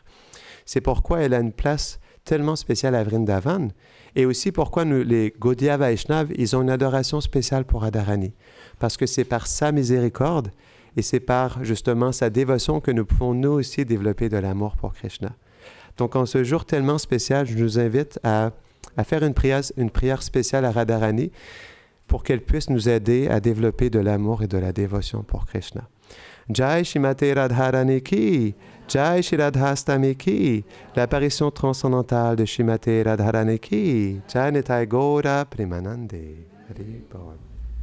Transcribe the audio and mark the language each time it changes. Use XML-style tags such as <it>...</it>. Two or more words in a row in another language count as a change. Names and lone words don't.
<fr>C'est pourquoi elle a une place tellement spéciale à Vrindavan, et aussi pourquoi les Gaudiya Vaishnav, ils ont une adoration spéciale pour Radharani, parce que c'est par sa miséricorde et c'est par justement sa dévotion que nous pouvons nous aussi développer de l'amour pour Krishna. Donc en ce jour tellement spécial, je nous invite à faire une prière spéciale à Radharani pour qu'elle puisse nous aider à développer de l'amour et de la dévotion pour Krishna.</fr> <hi>जय श्रीमती राधारानी की, जय श्री राधाष्टमी की,</hi> <fr>l'apparition transcendantale de</fr> <hi>श्रीमती राधारानी की, जय निताई गौर प्रेमानन्दे. हरि बोल.</hi>